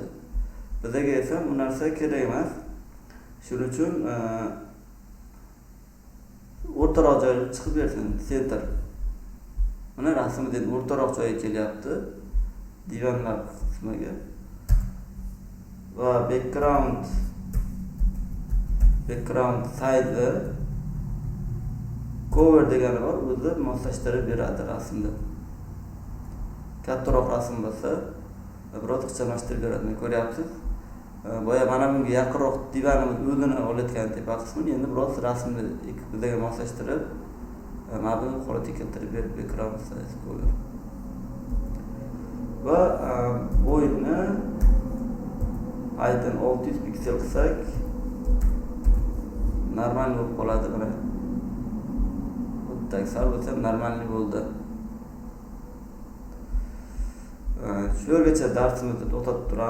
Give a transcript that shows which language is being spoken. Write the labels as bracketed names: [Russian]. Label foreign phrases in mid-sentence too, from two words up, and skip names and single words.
[Uzbek] Bizga esa bu narsa kerak emas. Shuning uchun o'rtaroq joyga chiqib bersin, center. Mana rasmimiz endi o'rtaroq joyga kelyapti. Divanlar qismiga. Va [English] background size cover [Uzbek] degani bor, o'zi moslashtirib beradi rasmni. Kattaroq rasm bo'lsa, biroz ixchamlashtirib beradi. Ko'ryapsiz? Boya mana bunga yaqinroq divanimiz o'zini olayotgan tepa qismini endi biroz rasmni bizga moslashtirib, mana buni holatga keltirib berib [English] background size cover. [Uzbek] Va bo'yni aydan 600 piksel qilsak normal bo'lib qoladi. Mana o'tdagi sal bo'lsa normal bo'ldi. Shu yergacha darsimizni to'xtatib turamiz.